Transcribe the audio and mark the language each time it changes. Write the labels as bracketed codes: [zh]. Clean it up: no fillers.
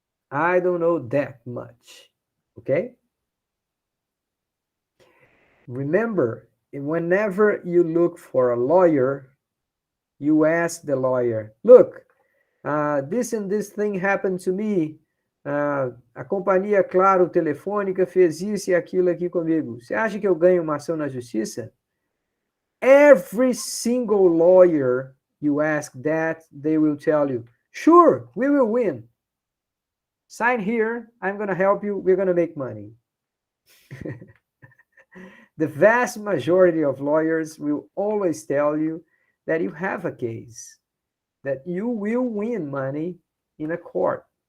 [en] I don't know that much. Okay? Remember, whenever you look for a lawyer, you ask the lawyer, look, this and this thing happened to me. [pt] A companhia Claro Telefônica fez isso e aquilo aqui comigo. Você acha que eu ganho uma ação na justiça? [en] Every single lawyer you ask that, they will tell you, sure, we will win. Sign here, I'm going to help you, we're going to make money. The vast majority of lawyers will always tell you that you have a case, that you will win money in a court.